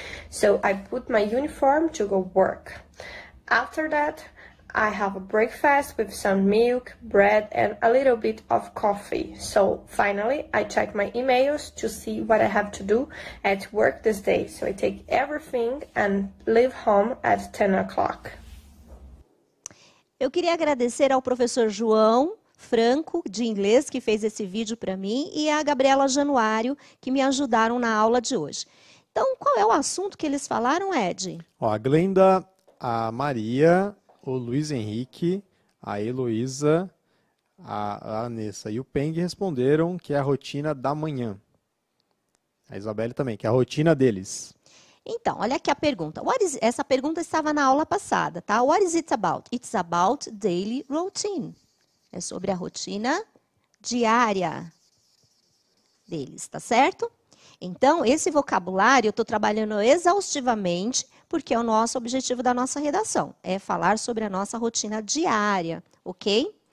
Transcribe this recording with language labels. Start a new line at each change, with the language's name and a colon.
English: So I put my uniform to go work. After that, I have a breakfast with some milk, bread, and a little bit of coffee. So finally, I check my emails to see what I have to do at work this day. So I take everything and leave home at 10 o'clock.
Portuguese: Eu queria agradecer ao professor João Franco, de inglês, que fez esse vídeo para mim, e a Gabriela Januário, que me ajudaram na aula de hoje. Então, qual é o assunto que eles falaram, Ed? A Glenda, a Maria, o Luiz Henrique, a Heloísa, a Anessa e o Peng responderam que é a rotina da manhã. A Isabelle também, que é a rotina deles. Então, olha aqui a pergunta. Essa pergunta estava na aula passada, tá?
English: What is it about? It's about daily routine.
Portuguese: É sobre a rotina diária deles, tá certo? Então, esse vocabulário eu estou trabalhando exaustivamente, porque é o nosso objetivo da nossa redação, é falar sobre a nossa rotina diária, ok?